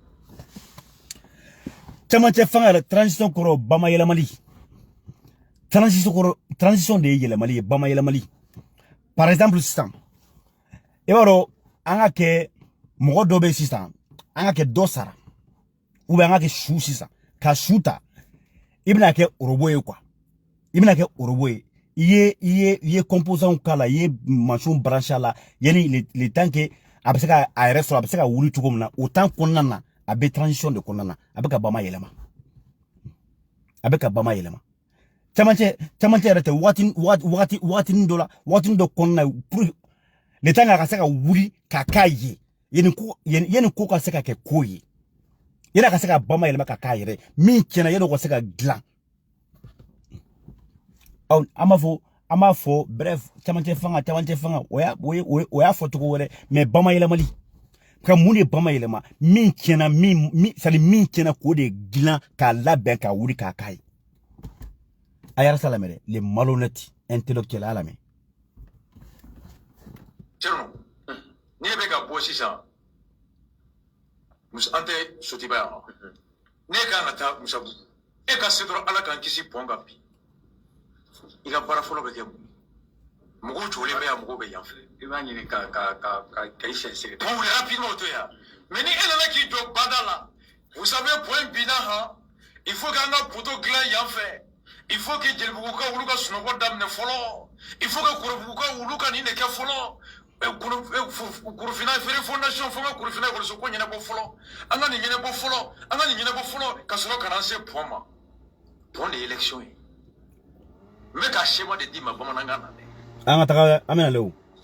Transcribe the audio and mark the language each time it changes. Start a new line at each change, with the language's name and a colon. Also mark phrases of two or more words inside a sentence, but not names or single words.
Bambara: camancɛ fanga yɛrɛ transition kɔrɔ bamayɛlɛmali transition de ye yɛlɛmali ye bamayɛlɛmali
French: par exemple
Bambara: sisan i b'a dɔn an ka kɛ mɔgɔ dɔ bɛ sisan an ka kɛ dɔ sara
French: ou bien
Bambara: an ka kɛ su sisan ka su ta i bɛna kɛ orobo ye quoi i bɛna kɛ orobo ye i ye composant k'a la i ye
French: machine branché
Bambara: a la yani
French: le temps que
Bambara: a bɛ se ka a yɛrɛ sɔrɔ a bɛ se ka wuli cogo min na o temps kɔnɔna na a bɛ transition de kɔnɔna na a bɛ ka bamayɛlɛma a bɛ ka bamayɛlɛma camancɛ yɛrɛ tɛ wagatinin dɔ la wagatinin dɔ kɔnɔna na
French: pour le temps
Bambara: a ka se ka wuli ka k'a ye yani ko ka se ka kɛ ko ye yani a ka se ka bamayɛlɛma ka k'a yɛrɛ min tiɲɛna yani o ka se ka dilan an b'a fɔ bref camancɛ fanga o y'a fɔ cogo wɛrɛ mais bamayɛlɛmali ka mun de bamayɛlɛma min tiɲɛna min tiɲɛna k'o de dilan k'a labɛn k'a wuli k'a k'a ye a yɛrɛ sa lamɛn dɛ
French: les malhonnêtes intellectuels
Bambara: a lamɛn Tierno n'i bɛ ka bɔ sisan an tɛ sotiba yan ne kan ka taa musabugu e ka se dɔrɔn ala k'an kisi pɔn kan bi i ka baara fɔlɔ bɛ kɛ mun mɔgɔw jɔlen bɛ yan mɔgɔw bɛ yan fɛ i b'a ɲini ka i sɛnsɛn pɔn wuli rapidement o to yan mais ni e nana k'i jɔ bada la
French: vous savez
Bambara: pɔn binna han
French: il faut
Bambara: k'an ka poto dilan yan fɛ
French: il faut que
Bambara: jelibugukaw olu ka sunɔgɔ daminɛ fɔlɔ
French: il faut que
Bambara: korobugukaw olu ka nin de kɛ fɔlɔ kurufina feere fondation fo ka kurufina ekɔliso ko ɲɛnabɔ fɔlɔ an ka nin ɲɛnabɔ fɔlɔ ka sɔrɔ ka na se pɔn ma pɔn de ye élection ye n bɛ ka schéma de d'i ma bamanankan na dɛ an ka taga an bɛna le o